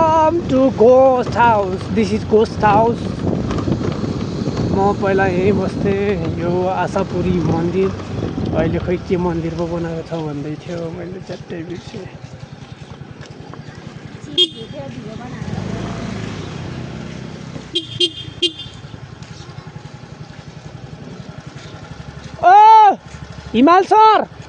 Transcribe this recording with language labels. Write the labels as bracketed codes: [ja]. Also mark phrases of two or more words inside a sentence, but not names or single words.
[en] Welcome to Ghost House. This is Ghost House. [ne] म पहिला यहीँ बस्थेँ. यो आशापुरी मन्दिर. अहिले खोइ के मन्दिर पो बनाएको छ भन्दै थियो. मैले च्याट्टै बिर्सेँ. ओ हिमाल सर.